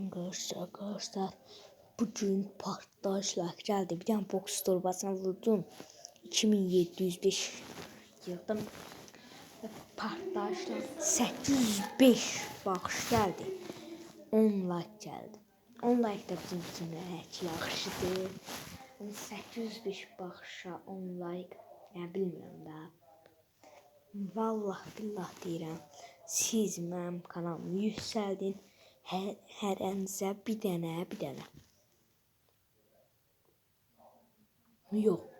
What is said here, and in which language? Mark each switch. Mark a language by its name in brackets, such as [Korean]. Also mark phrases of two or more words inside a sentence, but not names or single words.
[Turkish] Arkadaşlar bugün partlayışla geldi. Bir tane boks torbasına vurdum. 2705 yıldım. Partlayışla 805 baxış geldi. 10 like geldi. [Azerbaijani] 10 like da bizim üçün heç yaxşıdır. 805 baxışa 10 like, yəni bilmirəm də. Vallahi billah deyirəm, siz mənim kanalımı yüksəldin. Hərənizə bir dənə. Yox.